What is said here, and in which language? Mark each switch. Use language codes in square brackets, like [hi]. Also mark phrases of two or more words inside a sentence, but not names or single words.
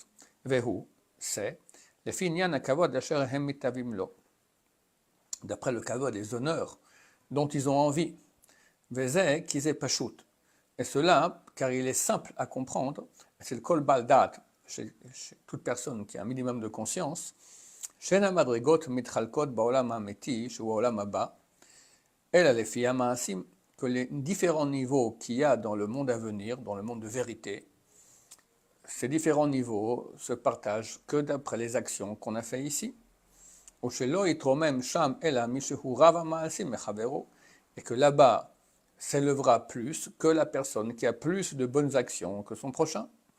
[fr] Vehu, c'est d'après le kavod des honneurs dont ils ont envie. [he] וזה כי זה פשוט. [fr] Et cela, car il est simple à comprendre, c'est le [he] כל בעל דעת, [fr] chez toute personne qui a un minimum de conscience, [he] שהמדרגות מתחלקות בעולם האמת שהוא עולם הבא, [fr] que les différents niveaux qu'il y a dans le monde à venir, dans le monde de vérité, ces différents niveaux se partagent que d'après les actions qu'on a fait ici. Et que là-bas s'élèvera plus que la personne qui a plus de bonnes actions que son prochain.